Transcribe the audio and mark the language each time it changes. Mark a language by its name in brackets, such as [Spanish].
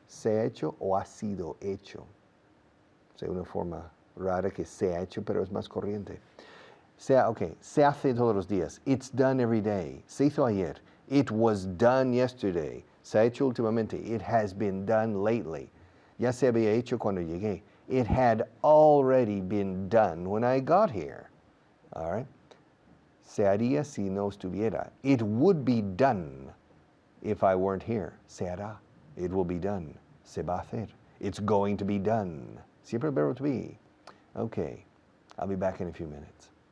[Spanish] Se ha hecho o ha sido hecho. O sea, una forma rara que se ha hecho, pero es más corriente. Se hace todos los días. [English] It's done every day. [Spanish] Se hizo ayer. [English] It was done yesterday. [Spanish] Se ha hecho últimamente. [English] It has been done lately. [Spanish] Ya se había hecho cuando llegué. [English] It had already been done when I got here. All right? [Spanish] Se haría si no estuviera. [English] It would be done if I weren't here. [Spanish] Se hará. [English] It will be done. [Spanish] Se va a hacer. [English] It's going to be done. [Spanish] Siempre el verbo [English] to be. Okay. I'll be back in a few minutes.